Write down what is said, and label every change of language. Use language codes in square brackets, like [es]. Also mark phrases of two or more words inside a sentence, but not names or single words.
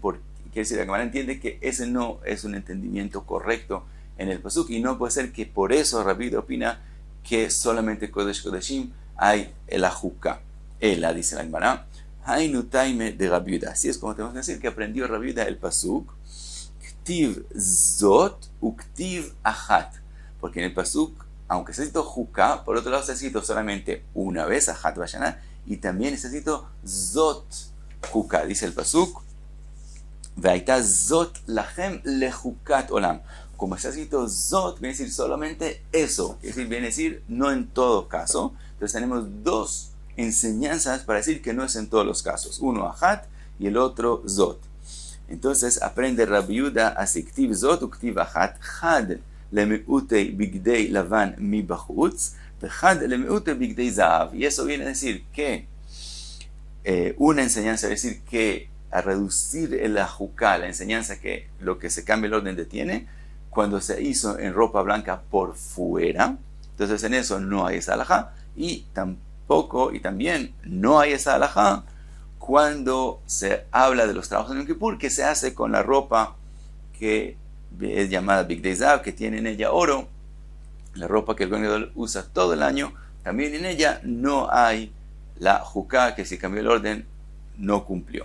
[es] Quiere decir, la Gemara entiende que ese no es un entendimiento correcto en el pasuk y no puede ser que por eso Rabbi Yehuda opina que solamente Kodesh HaKodeshim hay el Juká. [arc] Ela, [es] dice la Gemara, [arc] היינו טעמיה de Rabbi Yehuda. [es] Así es como tenemos que decir que aprendió Rabbi Yehuda el pasuk [he] כתיב זאת ו כתיב אחת. [es] Porque en el pasuk, aunque está escrito Juká, por otro lado está escrito solamente una vez, [he] אחת בשנה, [es] y también está escrito [he] זאת חוקה. [es] Dice el pasuk, [he] והיתה זאת לכם לחוקת עולם. [es] Como está escrito Zot, viene a decir solamente eso. Es decir, viene a decir no en todo caso. Entonces tenemos dos enseñanzas para decir que no es en todos los casos. Uno Achat y el otro Zot. Entonces aprende Rabbi Yehuda así, [arc] כתיב זאת ו כתיב אחת, חד למעוטי בגדי לבן מ בחוץ, חד למעוטי בגדי זהב. [es] Y eso viene a decir que una enseñanza, es decir, que a reducir el Juká, la enseñanza que lo que se cambia el orden detiene, cuando se hizo en ropa blanca por fuera, entonces en eso no hay esa halajá, y también no hay esa halajá cuando se habla de los trabajos en Yom Kippur que se hace con la ropa que es llamada [he] בגדי זהב, [es] que tiene en ella oro, la ropa que el Kohen Gadol usa todo el año, también en ella no hay la Juká, que si cambió el orden no cumplió.